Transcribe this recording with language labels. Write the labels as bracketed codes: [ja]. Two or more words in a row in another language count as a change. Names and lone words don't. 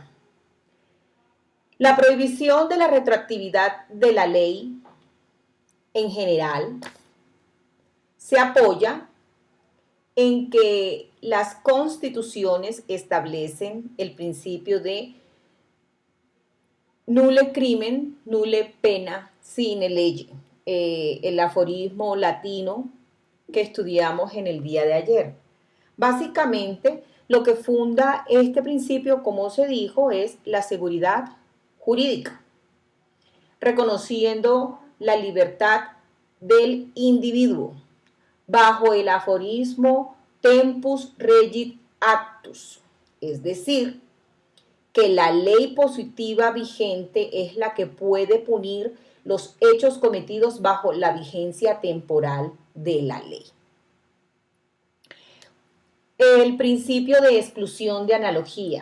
[es] La prohibición de la retroactividad de la ley en general se apoya en que las constituciones establecen el principio de [la] nulle crimen, nulle pena, sine lege, [es] el aforismo latino que estudiamos en el día de ayer. Básicamente, lo que funda este principio, como se dijo, es la seguridad jurídica, reconociendo la libertad del individuo bajo el aforismo [la] tempus regit actus, [es] es decir, que la ley positiva vigente es la que puede punir los hechos cometidos bajo la vigencia temporal de la ley. El principio de exclusión de analogía.